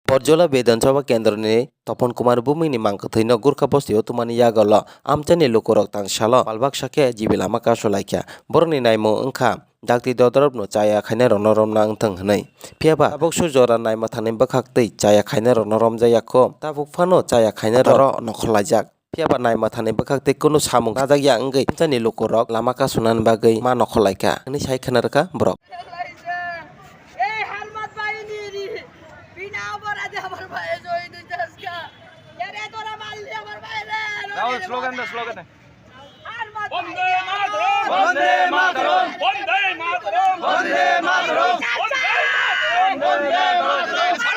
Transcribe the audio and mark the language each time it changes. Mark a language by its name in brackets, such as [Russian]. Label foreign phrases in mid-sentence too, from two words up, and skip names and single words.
[Kok Borok] Porjola Vidansabha Kendra ni Topon Kumar Bumi ni mangkathino Gurkha Posti tumani yagala amchani lukorok tang shala palbak shake jibilama kasolaikia borni naimo engkha dakti dodorobno chaya khaina ronorom na angthang hnai phiaba abok sujora naima thani bakhak tei chaya khaina ronorom jayakho tabuk phano chaya khaina ro nokhlajak phiaba naima thani bakhak tei kono samung rajak angei amchani lukorok lama kasunan bagai ma nokhlaika ni sai khanarka borok [Bangla] স্লোগান দে স্লোগান দে বন্দে মাতরম বন্দে মাতরম বন্দে মাতরম বন্দে মাতরম বন্দে মাতরম